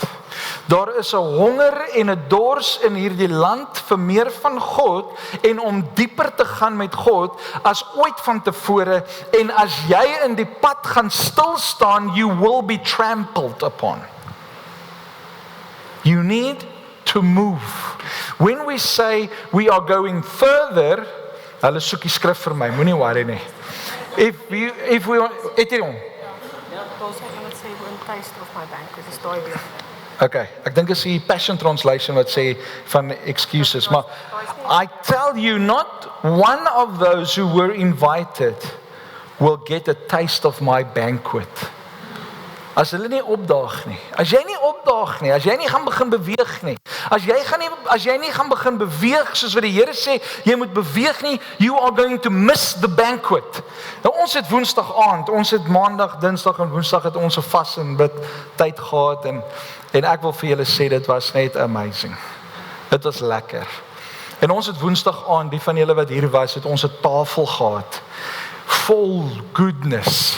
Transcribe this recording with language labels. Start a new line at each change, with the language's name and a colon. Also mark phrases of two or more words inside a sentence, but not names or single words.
Afrikaans: Daar is 'n honger en 'n dors in hierdie land vir meer van God en om dieper te gaan met God as ooit van tevore, en as jy in die pad gaan stil staan,
English: you will be trampled upon. You need to move. When we say we are going further,
Afrikaans: hulle soek die skrif vir my, moenie worry nie.
English: If we Etienne.
Afrikaans: Ja, Paul sê gaan dit sê
English: one taste of my banquet,
Afrikaans: is daai weer.
English: Okay,
Afrikaans: ek dink is die
English: Passion Translation
Afrikaans: wat sê van excuses, maar
English: I tell you, not one of those who were invited will get a taste of my banquet.
Afrikaans: As hulle nie opdaag nie, as jy nie opdaag nie, as jy nie gaan begin beweeg nie, as jy nie gaan begin beweeg soos wat die Here sê, jy moet beweeg nie,
English: you are going to miss the banquet.
Afrikaans: Nou ons het Woensdag aand, ons het Maandag, Dinsdag en Woensdag het ons 'n vas en bid tyd gehad en ek wil vir julle sê dit was net amazing. Dit was lekker. En ons het Woensdag aand, die van julle wat hier was, het ons 'n tafel gehad vol goodness.